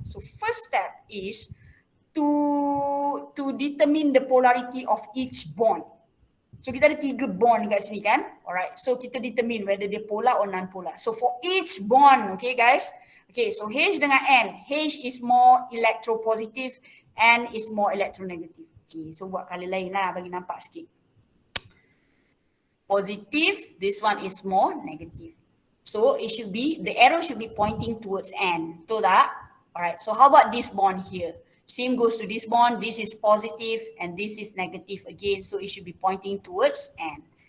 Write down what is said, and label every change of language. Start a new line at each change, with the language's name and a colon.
English: So first step is to determine the polarity of each bond. So
Malay: kita ada 3 bond kat sini kan?
English: Alright, so kita determine whether dia polar or non-polar. So for each bond, okay guys, okay, so H dengan N. H is more electropositive, N is more electronegative.
Malay: Okay, so buat color lain lah bagi nampak sikit.
English: Positive, this one is more negative. So it should be, the arrow should be pointing towards N.
Malay: Betul tak?
English: Alright, so how about this bond here? Same goes to this bond. This is positive and this is negative again. So it should be pointing towards N.